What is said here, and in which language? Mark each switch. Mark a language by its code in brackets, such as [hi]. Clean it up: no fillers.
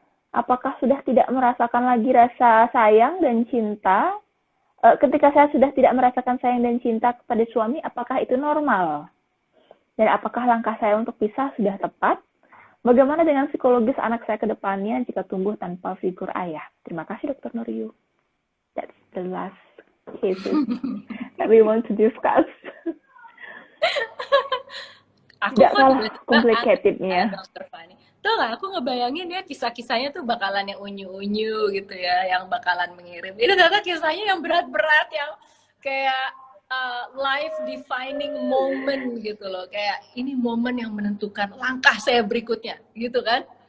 [id] Apakah sudah tidak merasakan lagi rasa sayang dan cinta? Ketika saya sudah tidak merasakan sayang dan cinta kepada suami, apakah itu normal? Dan apakah langkah saya untuk pisah sudah tepat? Bagaimana dengan psikologis anak saya ke depannya jika tumbuh tanpa figur ayah? Terima kasih Dr. Noriu. [en] That's the last cases that we want to discuss. [id] Tidak kalah complicated-nya. Dr. Fanny. Tuh gak, aku ngebayangin ya kisah-kisahnya tuh bakalan yang unyu-unyu gitu ya, yang bakalan mengirim. Ini ternyata kisahnya yang berat-berat, yang kayak [en] life defining moment [id] gitu loh, kayak ini momen yang menentukan langkah saya berikutnya gitu kan.